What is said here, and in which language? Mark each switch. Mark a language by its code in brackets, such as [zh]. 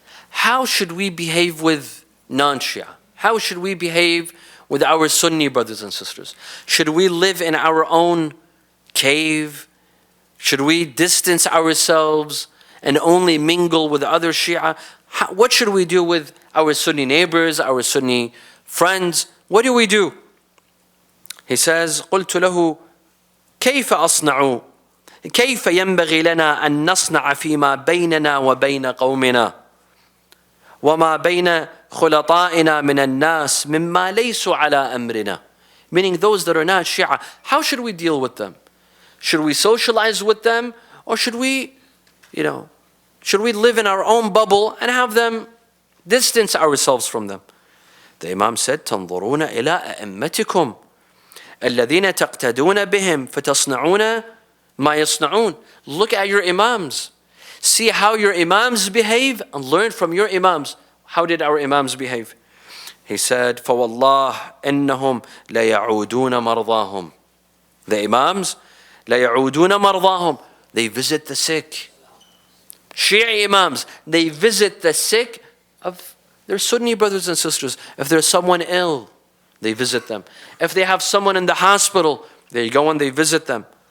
[en] How should we behave with non-Shia? How should we behave with our Sunni brothers and sisters? Should we live in our own cave? Should we distance ourselves and only mingle with other Shia? What should we do with our Sunni neighbors, our Sunni friends? What do we do? He says, [ar] قلت له كيف أصنع كيف ينبغي لنا أن نصنع فيما بيننا وبين قومنا وما بين خلطائنا من الناس مما ليسوا على أمرنا. [en] Meaning those that are not Shia, how should we deal with them? Should we socialize with them, or should we live in our own bubble and have them distance ourselves from them? The Imam said, [ar] تنظرون إلى أئمتكم الذين تقتدون بهم فتصنعون ما يصنعون. [en] Look at your Imams. See how your Imams behave and learn from your Imams. How did our Imams behave? He said, [ar] فوالله إنهم ليعودون مرضاهم. [en] The Imams [ar] ليعودون مرضاهم. [en] They visit the sick. Shia Imams, they visit the sick of their Sunni brothers and sisters. If there's someone ill, they visit them. If they have someone in the hospital, they go and they visit them.